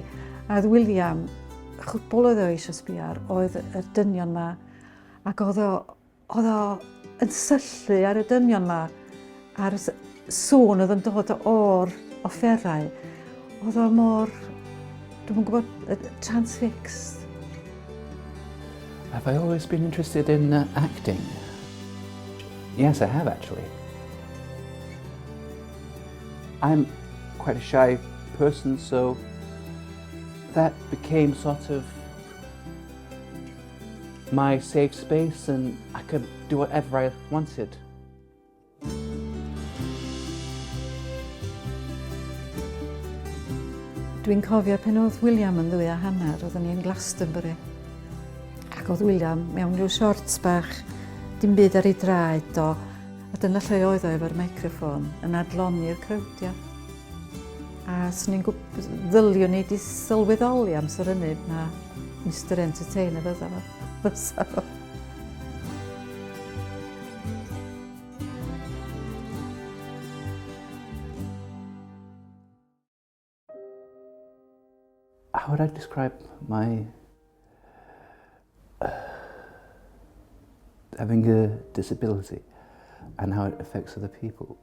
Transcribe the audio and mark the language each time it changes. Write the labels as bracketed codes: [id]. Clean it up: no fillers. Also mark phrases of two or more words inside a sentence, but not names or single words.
[cy] A oedd Wil Young, chwbl oedd o eisiau sbio ar, oedd y dynion ma. Ac oedd o yn syllu ar y dynion ma, ar sŵn oedd yn dod o'r offerau. Oedd o mor, dwi'n gwybod, [en] transfixed. Have I always been interested in acting? Yes, I have actually. I'm quite a shy person, so that became sort of my safe space and I could do whatever I wanted. [cy] Dwi'n cofio pen oedd William yn 2:30, oedden ni yn Glastonbury. Ac oedd William mewn rhyw shorts bach, dim byd ar ei draed o, a dyna lle oedd o efo'r meicroffon yn adloni'r crowdio. A swn i'n ddyliwn ni di sylweddoli amser hynny na Mr Entertainer fysa fo. [en] How would I describe my having a disability and how it affects other people?